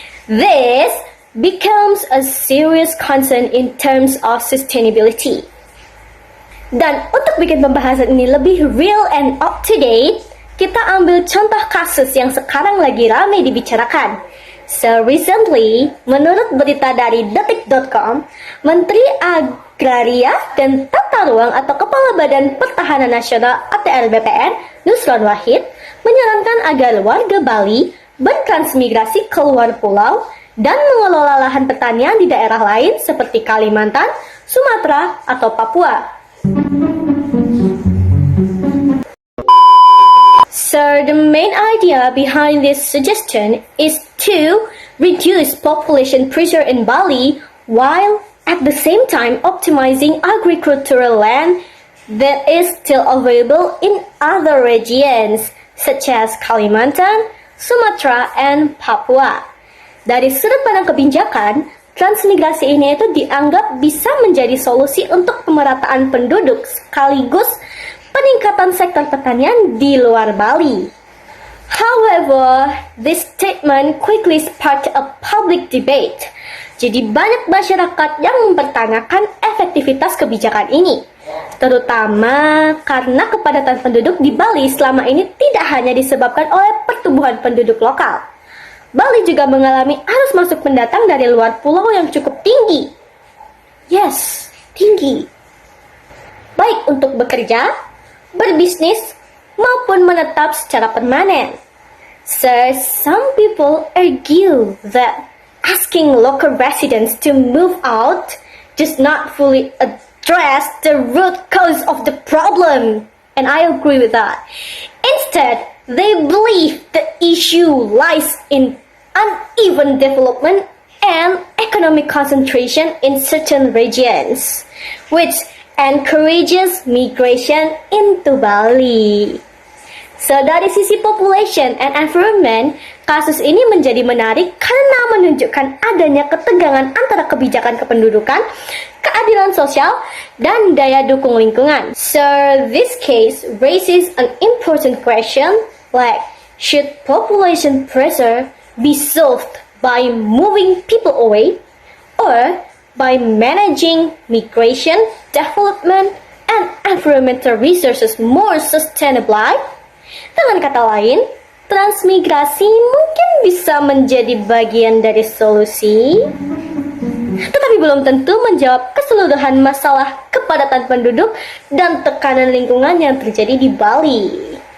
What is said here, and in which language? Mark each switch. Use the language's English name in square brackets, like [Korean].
[English] This becomes a serious concern in terms of sustainability. [Indonesian] Dan untuk bikin pembahasan ini lebih [English] real and up to date, [Indonesian] kita ambil contoh kasus yang sekarang lagi ramai dibicarakan. [English] So recently, [Indonesian] menurut berita dari detik.com, Menteri Agraria dan Tata Ruang atau Kepala Badan Pertahanan Nasional ATR BPN, Nusron Wahid, menyarankan agar warga Bali bertransmigrasi ke luar pulau dan mengelola lahan pertanian di daerah lain seperti Kalimantan, Sumatera, atau Papua. [English] So the main idea behind this suggestion is to reduce population pressure in Bali while at the same time optimizing agricultural land that is still available in other regions such as Kalimantan, Sumatera, and Papua. [Indonesian] Dari sudut pandang kebijakan, transmigrasi ini itu dianggap bisa menjadi solusi untuk pemerataan penduduk sekaligus peningkatan sektor pertanian di luar Bali. [English] However, this statement quickly sparked a public debate. [Indonesian] Jadi banyak masyarakat yang mempertanyakan efektivitas kebijakan ini, terutama karena kepadatan penduduk di Bali selama ini tidak hanya disebabkan oleh pertumbuhan penduduk lokal. Bali juga mengalami arus masuk pendatang dari luar pulau yang cukup tinggi. [English] Yes, [Indonesian] tinggi. Baik untuk bekerja, berbisnis, maupun menetap secara permanen. [English] So, some people argue that asking local residents to move out does not fully address the root cause of the problem. And I agree with that. Instead, they believe the issue lies in uneven development and economic concentration in certain regions, which encourages migration into Bali. So [Indonesian] dari sisi [English] population and environment, [Indonesian] kasus ini menjadi menarik karena menunjukkan adanya ketegangan antara kebijakan kependudukan, keadilan sosial, dan daya dukung lingkungan. [English] So this case raises an important question like, should population pressure be solved by moving people away or by managing migration, development, and environmental resources more sustainably? [Indonesian] Dengan kata lain, transmigrasi mungkin bisa menjadi bagian dari solusi, tetapi belum tentu menjawab keseluruhan masalah kepadatan penduduk dan tekanan lingkungan yang terjadi di Bali.